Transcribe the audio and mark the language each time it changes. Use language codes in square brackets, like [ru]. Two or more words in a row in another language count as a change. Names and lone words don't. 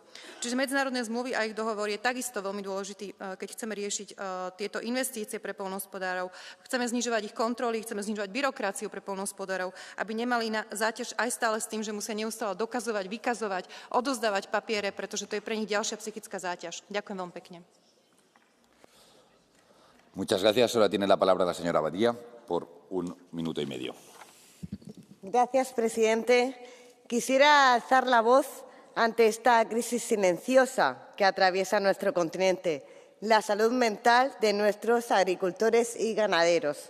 [sk] Čiže medzinárodné zmluvy a ich dohovor je takisto veľmi dôležitý, keď chceme riešiť tieto investície pre poľnohospodárov. Chceme znižovať ich kontroly, chceme znižovať byrokraciu pre poľnohospodárov, aby nemali záťaž aj stále s tým, že musia neustále dokazovať, vykazovať, odozdávať papiere, pretože to je pre nich ďalšia psychická záťaž. Ďakujem veľmi pekne. [es] Muchas gracias. Ahora tiene la palabra la señora Badía por 1 minuto y medio. Gracias, presidente. Quisiera alzar la voz ante esta crisis silenciosa que atraviesa nuestro continente, la salud mental de nuestros agricultores y ganaderos.